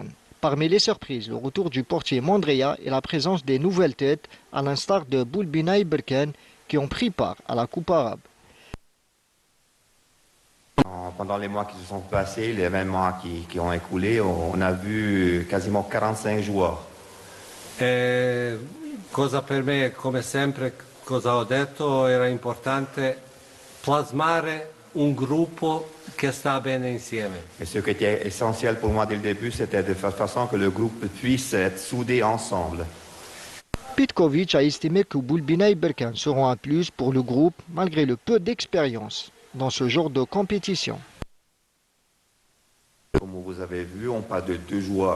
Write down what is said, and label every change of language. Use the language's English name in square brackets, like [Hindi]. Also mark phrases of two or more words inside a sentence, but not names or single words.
[French] Parmi les surprises, le retour du portier Mandrea et la présence des nouvelles têtes, à l'instar de Boulbina et Berkane, qui ont pris part à la Coupe arabe. Pendant les mois qui se sont passés, les 20 mois qui ont écoulé, on a vu quasiment 45 joueurs. [Italian] Cosa per me, come sempre, cosa ho detto, era importante plasmare un gruppo che sta bene insieme. [French] Et ce qui était essentiel pour moi dès le début, c'était de faire façon que le groupe puisse être soudé ensemble. Petković a estimé que Boulbina et Berkane seront un plus pour le groupe malgré le peu d'expérience dans ce genre de compétition. Comme vous avez vu, on parle de deux joueurs.